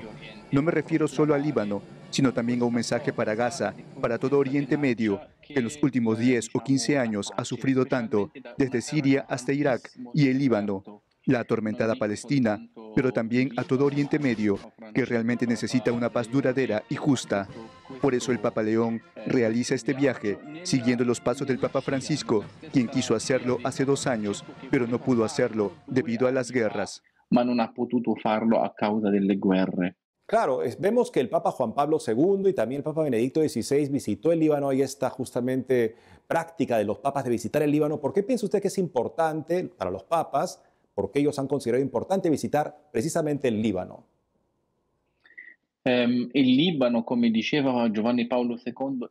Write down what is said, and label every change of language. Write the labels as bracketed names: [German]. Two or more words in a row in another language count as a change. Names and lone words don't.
[Spanish] No me refiero solo al Líbano, sino también a un mensaje para Gaza, para todo Oriente Medio, que en los últimos 10 o 15 años ha sufrido tanto, desde Siria hasta Irak y el Líbano, la atormentada Palestina, pero también a todo Oriente Medio, que realmente necesita una paz duradera y justa. Por eso el Papa León realiza este viaje, siguiendo los pasos del Papa Francisco, quien quiso hacerlo hace 2 años, pero no pudo hacerlo debido a las guerras. [Italian] Ma non ha potuto farlo a causa delle guerre. [Spanish] Claro, vemos que el Papa Juan Pablo II y también el Papa Benedicto XVI visitó el Líbano. Hay esta justamente práctica de los papas de visitar el Líbano. ¿Por qué piensa usted que es importante para los papas? ¿Por qué ellos han considerado importante visitar precisamente el Líbano? El Líbano, como diceva Giovanni Paolo II,